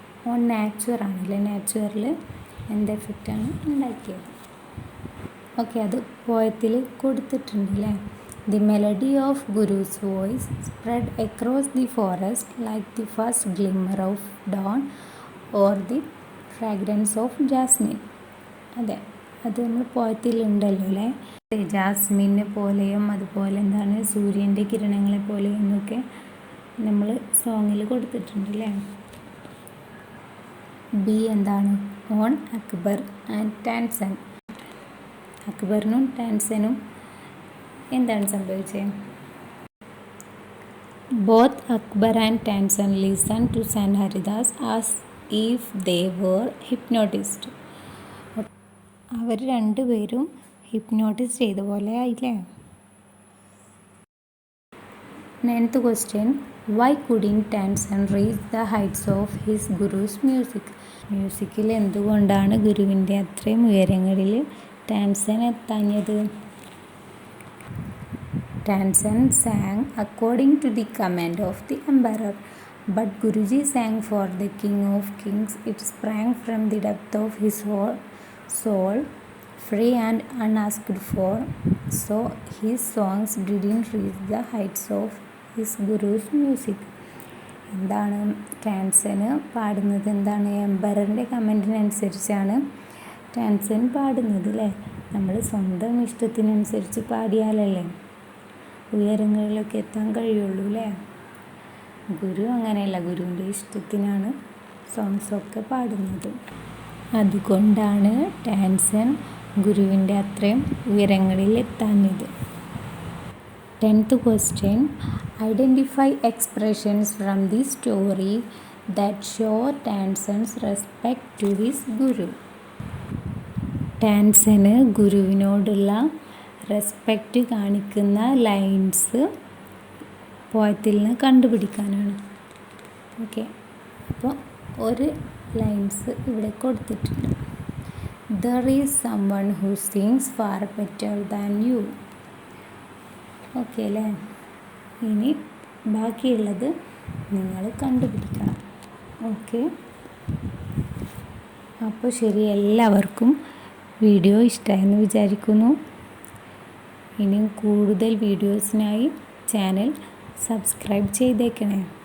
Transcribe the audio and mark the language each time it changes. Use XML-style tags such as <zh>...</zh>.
<ml>On നാച്ചുറാണല്ലേ. നാച്ചുറിൽ എന്ത് എഫക്റ്റാണ് ഉണ്ടാക്കിയത്? Okay, അത് പോയത്തിൽ കൊടുത്തിട്ടുണ്ട് അല്ലേ.</ml> <en>The melody of Guru's voice spread across the forest like the first glimmer of dawn or the fragrance of jasmine.</en> <ml>അതെ, അത് നമ്മൾ പോയത്തിലുണ്ടല്ലോ അല്ലേ. ജാസ്മിനെ പോലെയും അതുപോലെ എന്താണ് സൂര്യൻ്റെ കിരണങ്ങളെ പോലെയും എന്നൊക്കെ നമ്മൾ സോങ്ങിൽ കൊടുത്തിട്ടുണ്ട് അല്ലേ. ബി എന്താണ്?</ml> <en>On Akbar and Tansen.</en> <ml>അക്ബറിനും ടാൻസനും എന്താണ് സംഭവിച്ചത്?</ml> <en>Both Akbar and Tansen listen to saint Haridas as if they were hypnotised.</en> <ml>അവർ രണ്ടുപേരും ഹിപ്നോട്ടിസ് ചെയ്ത പോലെ ആയില്ലേ.</ml> <en>9th question. Why couldn't Tansen reach the heights of his Guru's music?</en> <ml>മ്യൂസിക്കിൽ എന്തുകൊണ്ടാണ് ഗുരുവിൻ്റെ അത്രയും ഉയരങ്ങളിൽ Tansen എത്താഞ്ഞത്?</ml> <en>Tansen sang according to the command of the emperor, but Guruji sang for the King of Kings. It sprang from the depth of his soul, free and unasked for, so his songs didn't reach the heights of his Guru's music.</en> <ml>എന്താണ് ടാൻസന് പാടുന്നത്? എന്താണ്? എംപററിൻ്റെ കമൻറ്റിനനുസരിച്ചാണ് ടാൻസൻ പാടുന്നത് അല്ലേ. നമ്മൾ സ്വന്തം ഇഷ്ടത്തിനനുസരിച്ച് പാടിയാലല്ലേ ഉയരങ്ങളിലൊക്കെ എത്താൻ കഴിയുള്ളൂ അല്ലേ. ഗുരു അങ്ങനെയല്ല, ഗുരുവിൻ്റെ ഇഷ്ടത്തിനാണ് സോങ്സൊക്കെ പാടുന്നത്. അതുകൊണ്ടാണ് ടാൻസൻ ഗുരുവിൻ്റെ അത്രയും ഉയരങ്ങളിൽ എത്താഞ്ഞത്.</ml> <en>10th question. Identify expressions from the story that show Tansen's respect to his Guru.</en> <ml>ടാൻസന് ഗുരുവിനോടുള്ള respect കാണിക്കുന്ന ലൈൻസ് പോയത്തിൽ നിന്ന് കണ്ടുപിടിക്കാനാണ്. ഓക്കെ, അപ്പോൾ ഒരു ലൈൻസ് ഇവിടെ കൊടുത്തിട്ടുണ്ട്.</ml> <en>There is someone who sings far better than you.</en> <ml>Okay അല്ലേ. ഇനി ബാക്കിയുള്ളത് നിങ്ങൾ കണ്ടുപിടിക്കണം. ഓക്കെ, അപ്പോൾ ശരി, എല്ലാവർക്കും വീഡിയോ ഇഷ്ടമായെന്ന് വിചാരിക്കുന്നു. ഇനിയും കൂടുതൽ വീഡിയോസിനായി ചാനൽ സബ്സ്ക്രൈബ് ചെയ്തേക്കണേ.</ml>